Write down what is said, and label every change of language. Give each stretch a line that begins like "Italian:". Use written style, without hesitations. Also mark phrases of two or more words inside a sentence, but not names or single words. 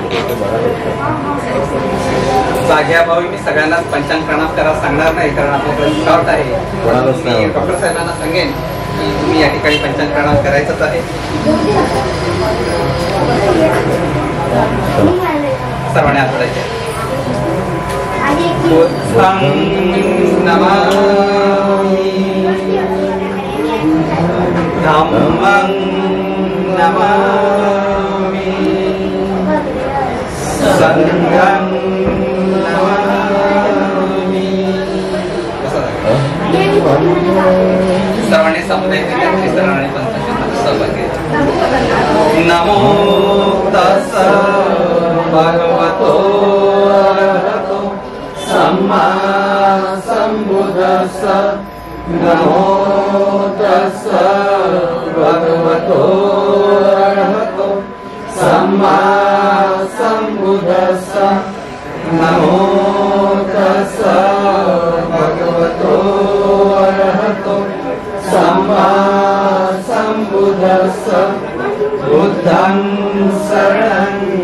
Marathi: जाग्या भावी मी सगळ्यांना पंचांग प्रणाम करा सांगणार नाही कारण आपल्याकडे शॉर्ट आहे. डॉक्टर साहेबांना सांगेन की तुम्ही या ठिकाणी पंचांग प्रणाम करायचंच आहे. सर्वांनी हात जोडायचे.
Pali: धम्मं नमामि संघं नमामि.
Marathi: सर्वांनी समुदाय सर्वांनी पंचांगात सहभागी.
Pali: नमो तस्स भगवतो अरहतो सम्मा सम्बुद्धस्स. नमो तस्स भगवतो अरहतो सम्मा सम्बुद्धस्स नमो तस्स भगवतो अरहतो सम्मा सम्बुद्धस्स बुद्धं शरणं